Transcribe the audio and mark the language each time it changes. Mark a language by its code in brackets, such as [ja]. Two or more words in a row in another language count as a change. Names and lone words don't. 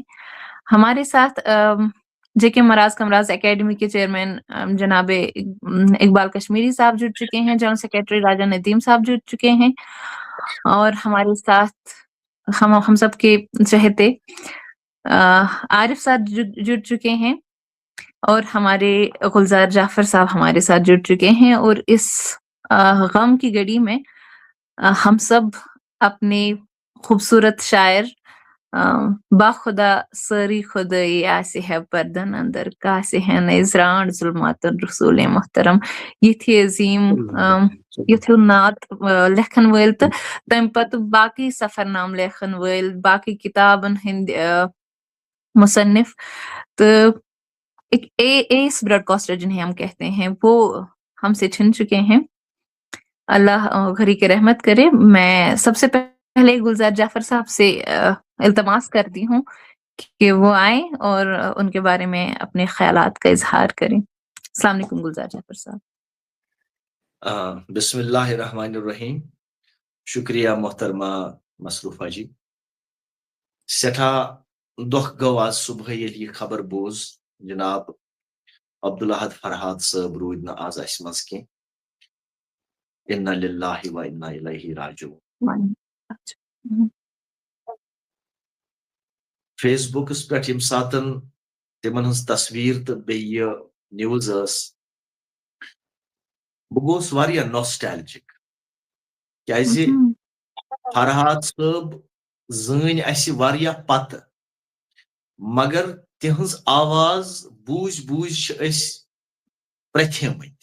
[ur] ہمارے ساتھ جے کے مراز کمراز اکیڈمی کے چیئرمین جناب اقبال کشمیری صاحب جڑ چکے ہیں، جنرل سیکریٹری راجہ ندیم صاحب جڑ چکے ہیں، اور ہمارے ساتھ ہم سب کے چہتے عارف صاحب جڑ چکے ہیں، اور ہمارے گلزار جعفر صاحب ہمارے ساتھ جڑ چکے ہیں۔ اور اس غم کی گھڑی میں ہم سب اپنے خوبصورت شاعر با خدا ساری [ks] خدائی آسے ہے پردن اندر کاسے ہے نظران ظلمات رسول محترم، یتھی عظیم یتھی نعت لکھن ول تو تم پتہ باقی سفر نام لکھن ول، باقی کتابن ہند مصنف، [ur] تو ایک ایس براڈ کاسٹر جنہیں ہم کہتے ہیں، وہ ہم سے چھن چکے ہیں۔ اللہ گھری کے رحمت کرے۔ میں سب سے پہلے گلزار جعفر صاحب سے التماس کرتی ہوں کہ وہ آئیں اور ان کے بارے میں اپنے خیالات کا اظہار کریں۔ [ar] السلام علیکم گلزار جعفر صاحب۔ بسم اللہ الرحمن الرحیم۔ [ur] شکریہ محترمہ مصروفہ جی۔ [ks] سٹھا دکھ گو آج صبح ییٚلہِ یہ خبر بوز جناب عبدالاحد فرحات صاحب روٗدۍ نہٕ آز اَسہِ منٛز کینٛہہ. [ar] اِنَّا لِلّٰهِ وَ اِنَّا اِلَیْهِ راجعوٗن. [ks] فیس بُکَس پٮ۪ٹھ ییٚمہِ ساتہٕ تِمن ہٕنٛز تصویٖر تہٕ بیٚیہِ یہِ نِوٕز ٲس بہٕ گوس واریاہ نوسٹیلجِک کیازِ فرحات صٲب زٲنۍ اَسہِ واریاہ پتہٕ مگر تِہنٛز آواز بوٗزۍ بوٗزۍ چھِ أسۍ پرٛٮ۪تھیمٕتۍ.